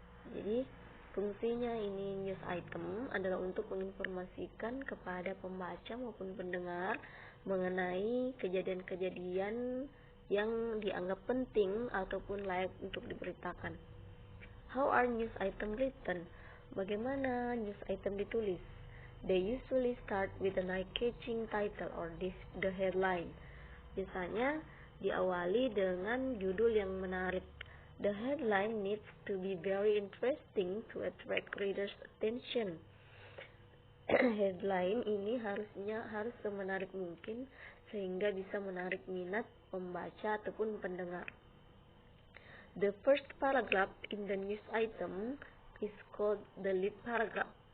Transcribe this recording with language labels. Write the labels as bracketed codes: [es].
[id] Jadi fungsinya ini news item adalah untuk menginformasikan kepada pembaca maupun pendengar mengenai kejadian-kejadian yang dianggap penting ataupun layak untuk diberitakan. [en] How are news item written? [id] Bagaimana news item ditulis? [en] They usually start with an eye-catching title or the headline. [id] Biasanya diawali dengan judul yang menarik. [en] The headline needs to be very interesting to attract readers' attention. [id] Headline ini harus semenarik mungkin sehingga bisa menarik minat pembaca ataupun pendengar. [en] The first paragraph in the news item is called the lead paragraph.